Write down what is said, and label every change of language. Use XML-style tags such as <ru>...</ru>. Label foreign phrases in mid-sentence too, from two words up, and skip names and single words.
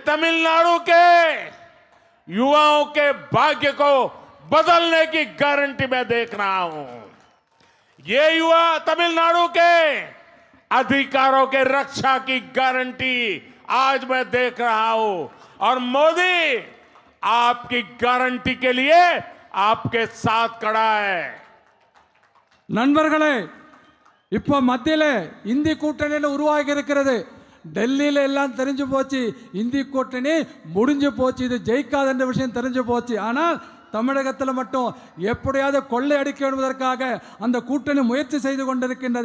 <hi>ये तमिलनाडु के युवाओं के भाग्य को बदलने की गारंटी मैं देख रहा हूं। ये युवा तमिलनाडु के अधिकारों के रक्षा की गारंटी आज मैं देख रहा हूं और मोदी आपकी गारंटी के लिए आपके साथ खड़ा है।</hi> <ta>நண்பர்களே, இப்போ மத்தியில இந்தி கூட்டணி உருவாகி இருக்கிறது. டெல்லியில எல்லாம் தெரிஞ்சு போச்சு, இந்தி கூட்டணி முடிஞ்சு போச்சு, இது ஜெயிக்காத விஷயம் தெரிஞ்சு போச்சு. ஆனால் தமிழகத்தில் மட்டும் எப்படியாவது கொள்ளை அடிக்க என்பதற்காக அந்த கூட்டணி முயற்சி செய்து கொண்டிருக்கின்றது.</ta>